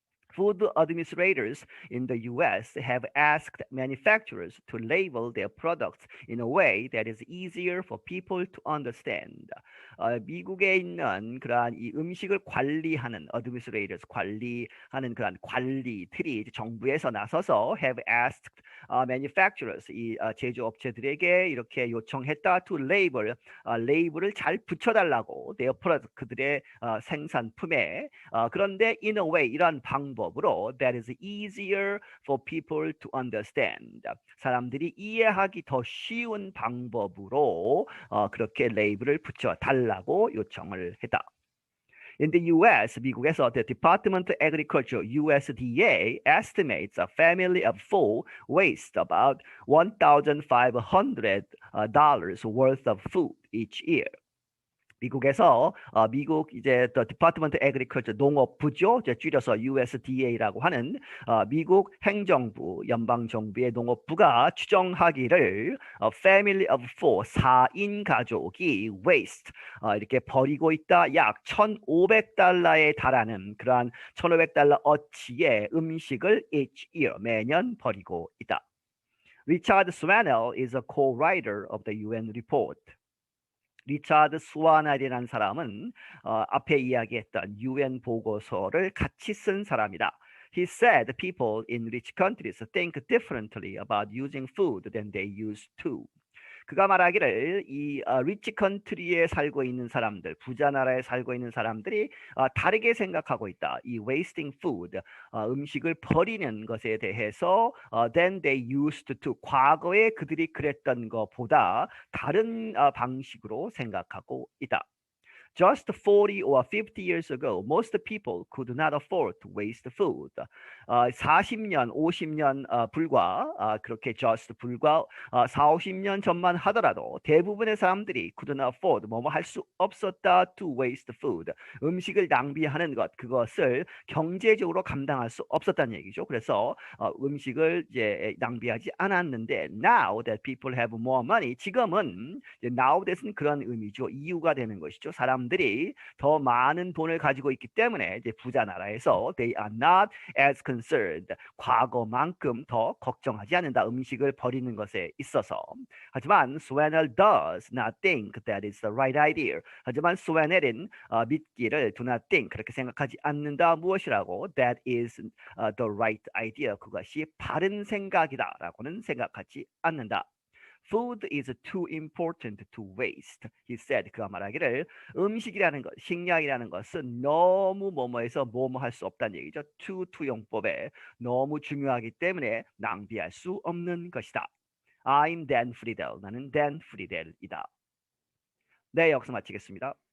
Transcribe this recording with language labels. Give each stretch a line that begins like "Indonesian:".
English: Food administrators in the U.S. have asked manufacturers to label their products in a way that is easier for people to understand.
Korean: 미국에 있는 그러한 이 음식을 관리하는 administrators 관리하는 그러한 관리들이 정부에서 나서서
English: have asked
Korean: manufacturers 이 제조업체들에게 이렇게 요청했다
English: to label
Korean: 레이블을 잘 붙여달라고
English: their product
Korean: 그들의 생산품에 그런데
English: in a way
Korean: 이런 방법으로
English: that is easier for people to understand
Korean: 사람들이 이해하기 더 쉬운 방법으로 그렇게 레이블을 붙여 달라고 요청을 했다.
English: In the U.S.,
Korean: 미국에서
English: the Department of Agriculture (USDA) estimates a family of four wastes about $1,500 worth of food each year.
Korean: 미국에서 미국 이제
English: the Department of Agriculture
Korean: 농업부죠. 이제 줄여서 USDA라고 하는 미국 행정부 연방 정부의 농업부가 추정하기를
English: family of four
Korean: 4인 가족이 waste 이렇게 버리고 있다. 약 $1,500에 달하는 그러한 $1,500어치의 음식을
English: each year
Korean: 매년 버리고 있다.
English: Richard Swannell is a co-writer of the UN report.
Korean: 리차드 스와날이라는 사람은 앞에 이야기했던 UN 보고서를 같이 쓴 사람이다.
English: He said people in rich countries think differently about using food than they used to.
Korean: 그가 말하기를 이 리치 컨트리에 살고 있는 사람들, 부자 나라에 살고 있는 사람들이 다르게 생각하고 있다. 이
English: wasting food,
Korean: 음식을 버리는 것에 대해서
English: than they used to,
Korean: 과거에 그들이 그랬던 것보다 다른 방식으로 생각하고 있다.
English: Just 40 or 50 years ago, most people could not afford to waste food.
Korean: 40년, 50년 불과 그렇게 just 불과 40-50년 전만 하더라도 대부분의 사람들이
English: could not afford
Korean: 뭐뭐 할 수 없었다
English: to waste food.
Korean: 음식을 낭비하는 것 그것을 경제적으로 감당할 수 없었다는 얘기죠. 그래서 음식을 이제 낭비하지 않았는데
English: now that people have more money
Korean: 지금은 now that은 그런 의미죠. 이유가 되는 것이죠. 사람들이 사람들이 더 많은 돈을 가지고 있기 때문에 이제 부자 나라에서
English: they are not as concerned.
Korean: 과거만큼 더 걱정하지 않는다. 음식을 버리는 것에 있어서. 하지만
English: Swanel does not think that is the right idea.
Korean: 하지만 스웨넬은 믿기를
English: do not think
Korean: 그렇게 생각하지 않는다. 무엇이라고?
English: That is the right idea.
Korean: 그것이 바른 생각이다라고는 생각하지 않는다.
English: Food is too important to waste. He said.
Korean: 그가 말하기를 음식이라는 것, 식량이라는 것은 너무 뭐뭐해서 뭐뭐 할 수 없다는 얘기죠. 투용법에 너무 중요하기 때문에 낭비할 수 없는 것이다.
English: I'm Dan Friedel.
Korean: 나는 Dan Friedel이다. 네, 여기서 마치겠습니다.